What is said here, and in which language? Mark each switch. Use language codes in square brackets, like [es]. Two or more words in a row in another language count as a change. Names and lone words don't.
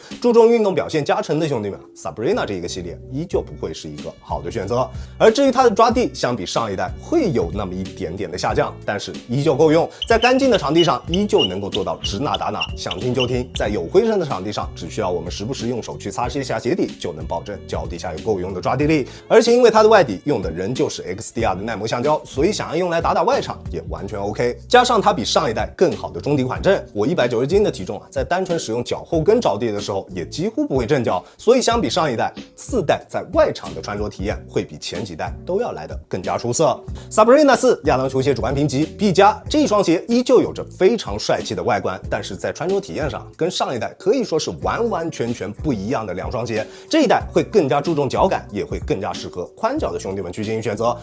[zh] 注重運動表現加成的兄弟們 ，Sabrina 這一個系列依舊不會是一個好的選擇。而至於它的抓地，相比上一代會有那麼一點點的下降，但是依舊夠用。在乾淨的場地上，依舊能夠做到指哪打哪，想停就停。在有灰塵的場地上，只需要我們時不時用手去擦拭一下鞋底，就能保證腳底下有夠用的抓地力。而且因為它的外底用的仍舊是 XDR 的耐磨橡胶，所以想要用來打外场也完全 OK。加上它比上一代更好的中底缓震，我190斤的體重在单纯使用脚後跟着地的時候，也幾乎不會震腳。所以相比上一代，4代在外场的穿着體驗會比前幾代都要來得更加出色。Sabrina 4亞當球鞋主觀評級 B+，這一雙鞋依舊有着非常帥氣的外觀，但是在穿着體驗上跟上一代可以說是完完全全不一樣的兩雙鞋。這一代會更加注重腳感，也會更加適合寬腳的兄弟們去進行選擇。